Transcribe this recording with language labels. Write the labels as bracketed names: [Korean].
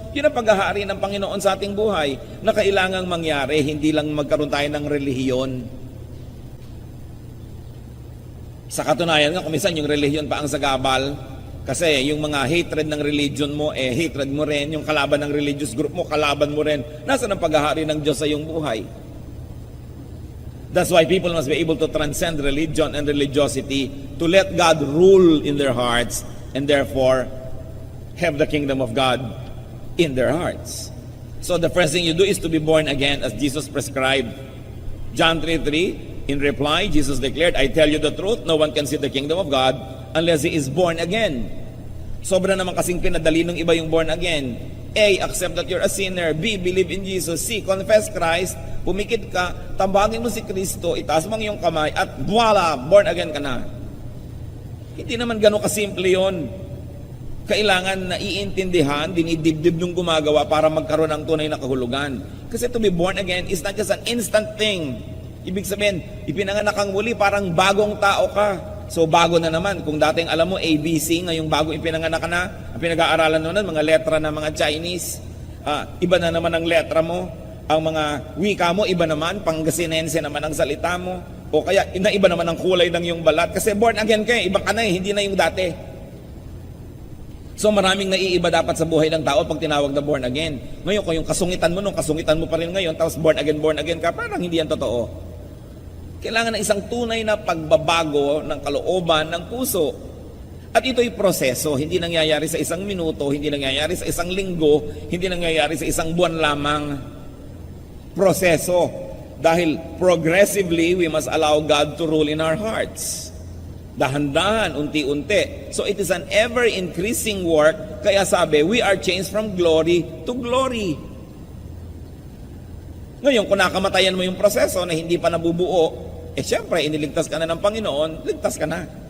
[Filipino] Yun ang paghahari ng Panginoon sa ating buhay na kailangang mangyari, hindi lang magkaroon tayo ng relihiyon. Sa katunayan nga, kumisan yung relihiyon pa ang sagabal. Kasi yung mga hatred ng religion mo, hatred mo rin. Yung kalaban ng religious group mo, kalaban mo rin. Nasaan ang paghahari ng Diyos sa iyong buhay? [English] That's why people must be able to transcend religion and religiosity to let God rule in their hearts and therefore have the kingdom of God in their hearts. So the first thing you do is to be born again as Jesus prescribed. John 3:3, in reply, Jesus declared, I tell you the truth, no one can see the kingdom of God unless he is born again. [Filipino] Sobra naman kasing pinadali ng iba yung born again. [English] A, accept that you're a sinner. B, believe in Jesus. C, confess Christ. [Filipino] Pumikit ka, tambangin mo si Kristo, itaas mo ang iyong kamay, at voila, born again ka na. Hindi naman gano'ng kasimple yun. Kailangan na iintindihan, dinidibdib nung gumagawa para magkaroon ng tunay na kahulugan. [English] Kasi to be born again is not just an instant thing. [Filipino] Ibig sabihin, ipinanganak kang muli, parang bagong tao ka. So bago na naman. Kung dating alam mo ABC, ngayong bagong ipinanganak ka na, ang pinag-aaralan noon, mga letra ng mga Chinese, iba na naman ang letra mo. Ang mga wika mo, iba naman, Pangasinense naman ang salita mo. O kaya, iba naman ang kulay ng yung balat. Kasi born again ka iba ka na hindi na yung dati. So maraming naiiba dapat sa buhay ng tao pag tinawag na born again. Ngayon, kung yung kasungitan mo nung kasungitan mo pa rin ngayon, tapos born again ka, parang hindi yan totoo. Kailangan ng isang tunay na pagbabago ng kalooban ng puso. At ito'y proseso, hindi nangyayari sa isang minuto, hindi nangyayari sa isang linggo, hindi nangyayari sa isang buwan lamang. Proseso. Dahil [English] progressively, we must allow God to rule in our hearts. [Filipino] Dahan-dahan, unti-unti. [English] So it is an ever-increasing work. [Filipino] Kaya sabi, [English] we are changed from glory to glory. [Filipino] Ngayon, kung nakamatayan mo yung proseso na hindi pa nabubuo, syempre, iniligtas ka na ng Panginoon, ligtas ka na.